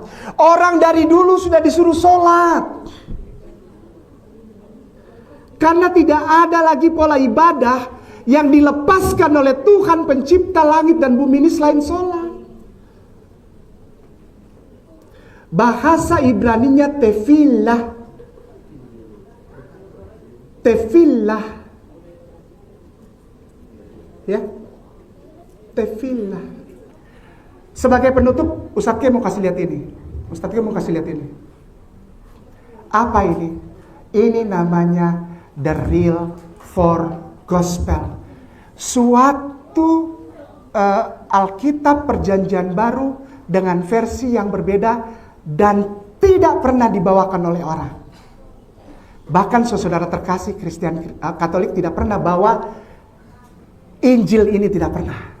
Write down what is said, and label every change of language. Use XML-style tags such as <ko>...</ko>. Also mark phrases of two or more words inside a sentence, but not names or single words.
<id>Orang dari dulu sudah disuruh sholat. Karena tidak ada lagi pola ibadah yang dilepaskan oleh Tuhan pencipta langit dan bumi ini selain sholat. Bahasa Ibraninya tefillah. Tefillah. Ya. Tefillah. Sebagai penutup, Ustadz Ki mau kasih lihat ini. Apa ini? Ini namanya</id> <en>the real for gospel.</en> <id>Suatu Alkitab Perjanjian Baru dengan versi yang berbeda dan tidak pernah dibawakan oleh orang. Bahkan saudara terkasih Kristen Katolik tidak pernah bawa Injil ini, tidak pernah.</id>